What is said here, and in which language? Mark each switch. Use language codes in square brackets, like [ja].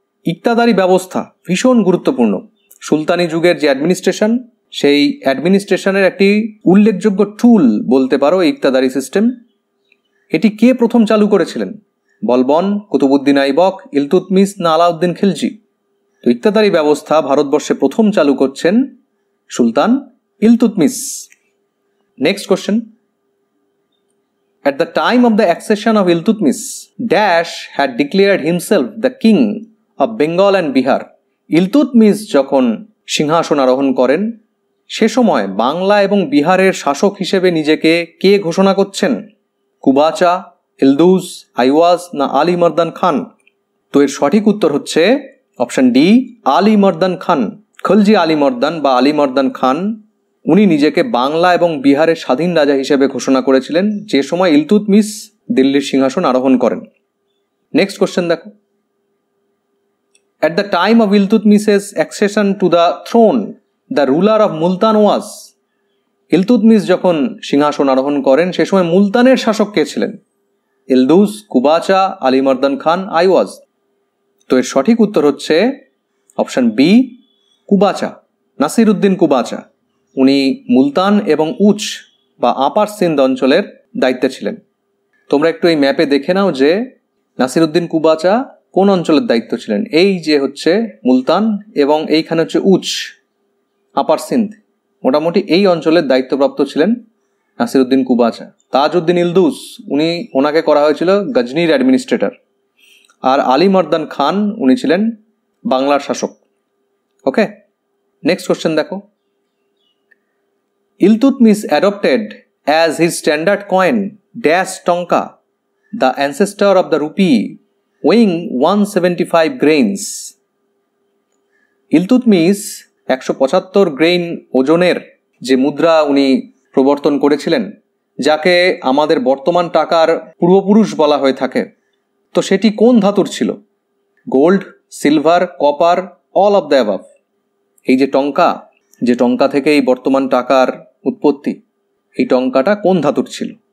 [bn] ইকতাদারি ব্যবস্থা ভীষণ গুরুত্বপূর্ণ। সুলতানি যুগের যে অ্যাডমিনিস্ট্রেশন, সেই অ্যাডমিনিস্ট্রেশনের একটি উল্লেখযোগ্য টুল বলতে পারো ইকতাদারি সিস্টেম। এটি কে প্রথম চালু করেছিলেন? বলবন, কুতুবউদ্দিন আইবক, ইলতুৎমিশ না আলাউদ্দিন খিলজি? তো ইকতাদারি ব্যবস্থা ভারতবর্ষে প্রথম চালু করছেন সুলতান Iltutmish. Next question, [en] at the time of the accession of Iltutmish, Dash had declared himself the king of Bengal and Bihar. [bn] Iltutmish যখন সিংহাসন আরোহণ করেন সে সময় বাংলা এবং বিহারের শাসক হিসেবে নিজেকে কে ঘোষণা করছেন? কুবাচা, ইলদুজ, আইওয়াজ না আলী মর্দান খান? তো এর সঠিক উত্তর হচ্ছে অপশন ডি, আলী মর্দান খান। খলজি আলী মর্দান বা আলী মর্দান খান উনি নিজেকে বাংলা এবং বিহারের স্বাধীন রাজা হিসেবে ঘোষণা করেছিলেন যে সময় ইলতুৎমিশ দিল্লির সিংহাসন আরোহণ করেন। নেক্সট কোশ্চেন দেখো, [en] at the time of Iltutmish's accession to the throne, the ruler of Multan was? [bn] Iltutmish যখন সিংহাসন আরোহণ করেন সে সময় মুলতানের শাসক কে ছিলেন? ইলদুজ, কুবাচা, আলী মর্দান খান, আইওয়াজ? তো এর সঠিক উত্তর হচ্ছে অপশন বি, কুবাচা, নাসিরউদ্দিন কুবাচা। উনি মুলতান এবং উচ বা আপার সিন্ধ অঞ্চলের দায়িত্বে ছিলেন। তোমরা একটু এই ম্যাপে দেখে নাও যে নাসিরউদ্দিন কুবাচা কোন অঞ্চলের দায়িত্ব ছিলেন। এই যে হচ্ছে মুলতান এবং এইখানে হচ্ছে উচ, আপার সিন্ধ, মোটামুটি এই অঞ্চলের দায়িত্বপ্রাপ্ত ছিলেন নাসিরউদ্দিন কুবাচা। তাজউদ্দিন ইলদুজ ওনাকে করা হয়েছিল গজনির অ্যাডমিনিস্ট্রেটর। আর আলী মর্দান খান উনি ছিলেন বাংলার শাসক। ওকে, নেক্সট কোশ্চেন দেখো, [en] Iltutmish adopted as his standard coin dash tonka, the ancestor of the rupee, weighing 175 grains. [bn] Iltutmish 175 grain ওজনের যে মুদ্রা উনি প্রবর্তন করেছিলেন, যাকে আমাদের বর্তমান টাকার পূর্বপুরুষ বলা হয়ে থাকে, তো সেটি কোন ধাতুর ছিল? Gold, silver, copper, [en] All of the above? [bn] এই যে টঙ্কা থেকে এই বর্তমান টাকার উৎপত্তি, এই টঙ্কাটা কোন ধাতুর ছিল?